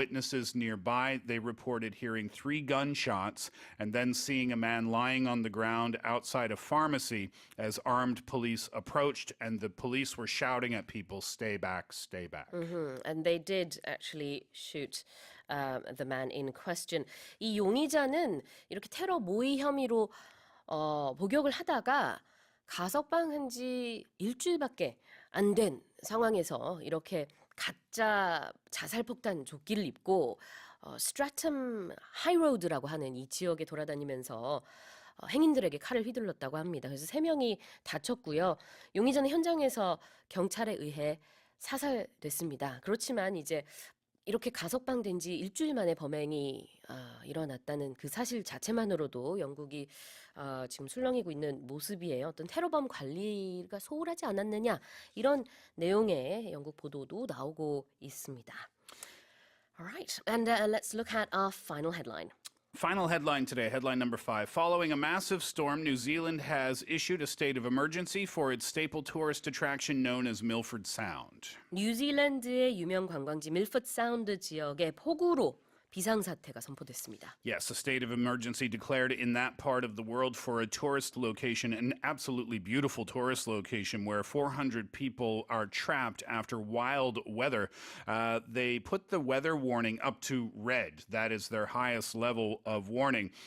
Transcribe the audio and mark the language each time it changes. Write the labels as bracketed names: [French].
[English] Witnesses nearby, they reported hearing 3 gunshots and then seeing a man lying on the ground outside a pharmacy as armed police approached, and the police were shouting at people, "Stay back, stay back." And they did actually shoot the man in question. [Korean] 이 용의자는 이렇게 테러 모의 혐의로 복역을 하다가 가석방한 지 일주일밖에 안 된 상황에서 이렇게 가짜 자살폭탄 조끼를 입고 스트래텀 하이로드라고 하는 이 지역에 돌아다니면서 행인들에게 칼을 휘둘렀다고 합니다. 그래서 3명이 다쳤고요. 용의자는 현장에서 경찰에 의해 사살됐습니다. 그렇지만 이제 이렇게 가석방된 지 일주일 만에 범행이 일어났다는 그 사실 자체만으로도 영국이 지금 술렁이고 있는 모습이에요. 어떤 테러범 관리가 소홀하지 않았느냐 이런 내용의 영국 보도도 나오고 있습니다. [English] Alright, and let's look at our final headline. Final headline today, headline number 5. Following a massive storm, New Zealand has issued a state of emergency for its staple tourist attraction known as Milford Sound. [Korean] 뉴질랜드의 유명 관광지 밀포드 사운드 지역에 폭우로 비상사태가 선포됐습니다. [English] Yes, a state of emergency declared in that part of the world for a tourist location, an absolutely beautiful tourist location where 400 people are trapped after wild weather. They put the weather warning up to red. That is their highest level of warning.